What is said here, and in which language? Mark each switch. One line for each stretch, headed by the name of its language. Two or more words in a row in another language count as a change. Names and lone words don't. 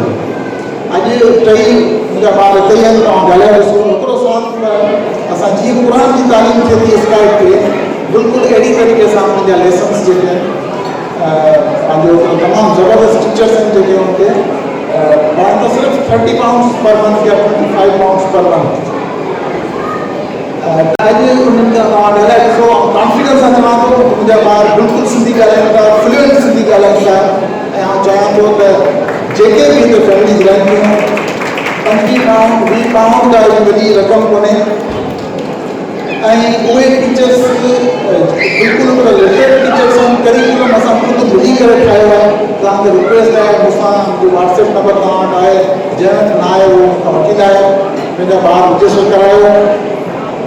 Sindhi: अॼु टई मुंहिंजा ॿार हिते ई आहिनि, तव्हां ॻाल्हाए ॾिसो। हिकिड़ो साल असां जीअं क़ुर जी तालीम थिए थी स्काइप ते, बिल्कुलु अहिड़ी तरीक़े सां मुंहिंजा लेसन्स जेके आहिनि, पंहिंजो तमामु ज़बरदस्त टीचर्स आहिनि जेके हुनखे ॿार त सिर्फ़ु 30
English: pounds per month
Sindhi: या 25
English: pounds per month.
Sindhi: अॼु उन्हनि जा तव्हां ॻाल्हाए ॾिसो, कॉन्फिडेंस सां चवां थो मुंहिंजा ॿार बिल्कुलु सिंधी ॻाल्हाइनि था, फ्लुएंट सिंधी ॻाल्हाइनि था। ऐं आउं चाहियां थो त जेके बि हिते फैमिलीज़ रहनि थियूं, 25 पाउंड 20 पाउंड का वॾी रक़म कोन्हे। ऐं उहे टीचर्स बिल्कुलु
English: literate teachers
Sindhi: आहिनि। करिकुलम असां ख़ुदि मिली करे ठाहियो आहे। तव्हांखे रिक्वेस्ट आहे, मूंसां मुंहिंजो WhatsApp नंबर तव्हां वटि आहे, जंहिं वटि न आहे उहो मूंखां वठी लाहियो, पंहिंजा ॿार रजिस्टर करायो।